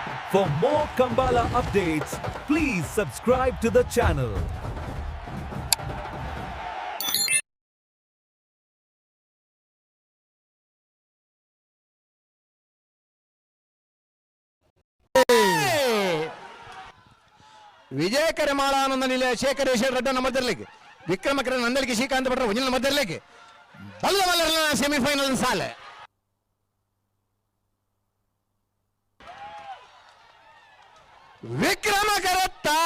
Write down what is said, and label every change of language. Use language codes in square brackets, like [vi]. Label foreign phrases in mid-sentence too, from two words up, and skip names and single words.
[en] For more Kambala updates, please subscribe to the channel. [tcy] ವಿಜಯಕರ ಮಾಳಾನಂದ ನಿಲಯ ಶೇಖರೇಶ್ವರ ರೆಡ್ಡ ನಂಬರ್ದರ್ಲಿಕ್ಕೆ ವಿಕ್ರಮಕರ ನಂದಲಿಗೆ ಶ್ರೀಕಾಂತ ಭಟ್ರ ಒಂಜಿನ ನಂಬರ್ದರ್ಲಿಕ್ಕೆ ಬಲ್ಲವಲ್ಲರ ಸೆಮಿಫೈನಲ್ ಸಾಲೆ ವಿಕ್ರಮಕರತ್ತ